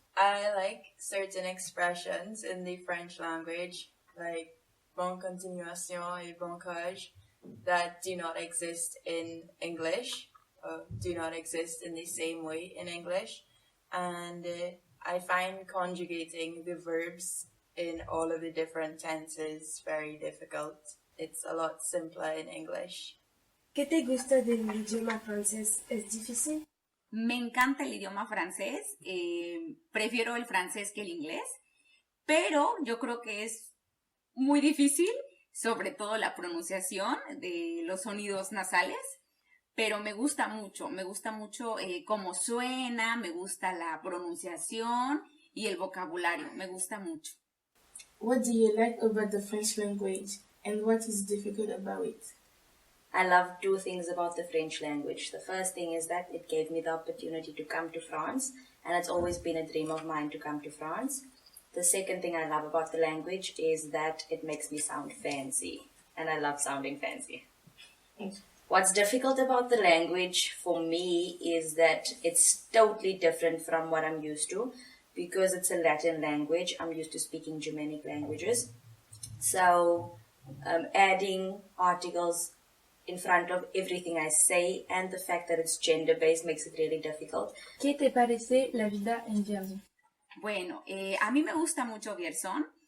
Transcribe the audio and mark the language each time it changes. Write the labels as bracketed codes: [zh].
[en] I like certain expressions in the French language, like [fr] bonne continuation et bon courage, [en] that do not exist in English, or do not exist in the same way in English. And I find conjugating the verbs in all of the different tenses very difficult. It's a lot simpler in English. [es] ¿Qué te gusta del idioma francés? ¿Es difícil? Me encanta el idioma francés, prefiero el francés que el inglés, pero yo creo que es muy difícil, sobre todo la pronunciación de los sonidos nasales, pero me gusta mucho cómo suena, me gusta la pronunciación y el vocabulario, me gusta mucho. [en] What do you like about the French language, and what is difficult about it? I love 2 things about the French language. The first thing is that it gave me the opportunity to come to France, and it's always been a dream of mine to come to France. The second thing I love about the language is that it makes me sound fancy, and I love sounding fancy. What's difficult about the language for me is that it's totally different from what I'm used to. Because it's a Latin language, I'm used to speaking Germanic languages. So adding articles in front of everything I say, and the fact that it's gender-based makes it really difficult. [es] ¿Qué te parece la vida en Vierzon? Bueno, a mí me gusta mucho Vierzon.